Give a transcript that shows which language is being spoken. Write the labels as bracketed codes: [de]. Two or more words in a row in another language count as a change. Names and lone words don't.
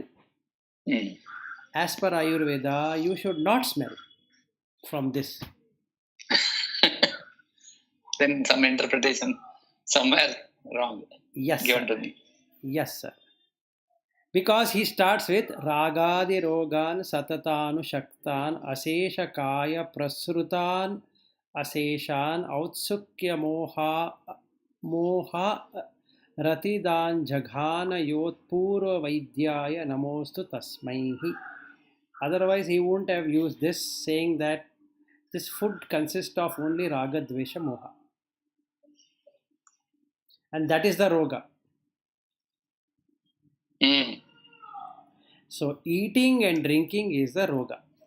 [en] As per Ayurveda, you should not smell from this. Then some interpretation somewhere wrong. Yes, given sir. to me. Yes, sir. Because he starts with [sa] Ragadi Rogan Satatanu Shaktan Asesha Kaya Prasrutan Aseshan Outsukya Moha Ratidan Jaghana Yot Purva Vaidyaya Namostu Tasmaihi. [en] Otherwise, he wouldn't have used this, saying that this food consists of only [sa] Raga Dvesha Moha. [en] And that is the Roga. So eating and drinking is the Roga.